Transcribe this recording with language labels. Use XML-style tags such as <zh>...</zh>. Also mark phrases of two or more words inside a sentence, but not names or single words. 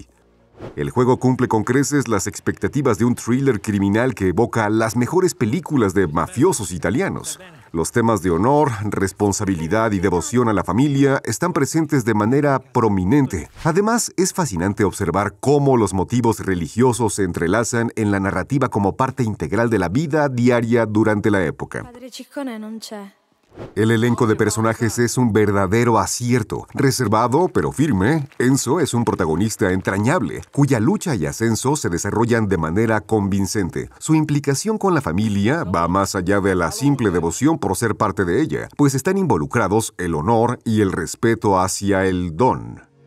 <es>El juego cumple con creces las expectativas de un thriller criminal que evoca las mejores películas de mafiosos italianos. Los temas de honor, responsabilidad y devoción a la familia están presentes de manera prominente. Además, es fascinante observar cómo los motivos religiosos se entrelazan en la narrativa como parte integral de la vida diaria durante la época.</es> <it>Padre Ciccone non c'è.</it> <es>El elenco de personajes es un verdadero acierto. Reservado pero firme, Enzo es un protagonista entrañable, cuya lucha y ascenso se desarrollan de manera convincente. Su implicación con la familia va más allá de la simple devoción por ser parte de ella, pues están involucrados el honor y el respeto hacia el don.</es>